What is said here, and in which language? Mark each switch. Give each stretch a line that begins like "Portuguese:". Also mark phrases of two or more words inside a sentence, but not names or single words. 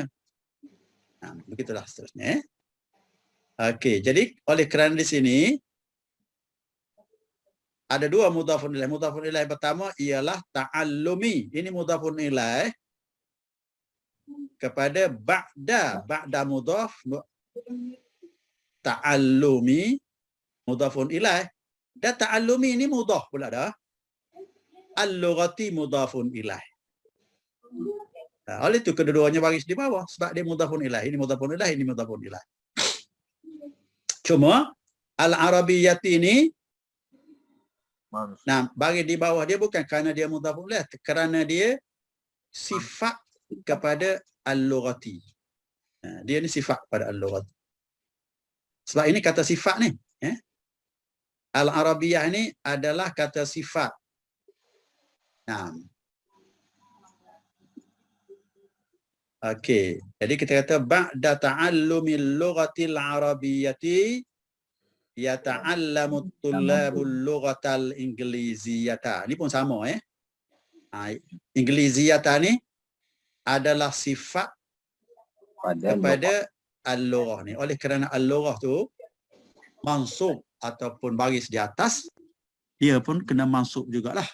Malay: Begitulah seterusnya. Okey, jadi oleh kerana di sini ada dua
Arabic: مضاف إليه. مضاف إليه
Malay: pertama ialah ta'allumi. Ini
Arabic: مضاف إليه
Malay: kepada
Arabic: بعد مضاف، تعلم مضاف إليه.
Malay: Dan ta'allumi ini mudhaf pula dah.
Arabic: اللغة مضاف إليه.
Malay: Oleh itu kedua-duanya baris di bawah sebab dia
Arabic: مضاف إليه.
Malay: Ini
Arabic: مضاف إليه,
Malay: ini
Arabic: مضاف إليه.
Malay: Cuma al-arabiyyati ini bagi di bawah dia bukan kerana dia
Arabic: مضاف إليه,
Malay: kerana dia sifat kepada al-lughati. Dia ni sifat kepada al-lughati. Sebab ini kata sifat ni. Al-arabiyyah ni adalah kata sifat. Okey. Jadi kita kata
Arabic: بعد تعلم اللغة العربية يتعلم الطلاب اللغة الإنجليزية.
Malay: Ini pun sama Ingliziyata ni adalah sifat kepada al-lughah ni. Oleh kerana al-lughah tu mansub ataupun baris di atas, dia pun kena mansub jugalah.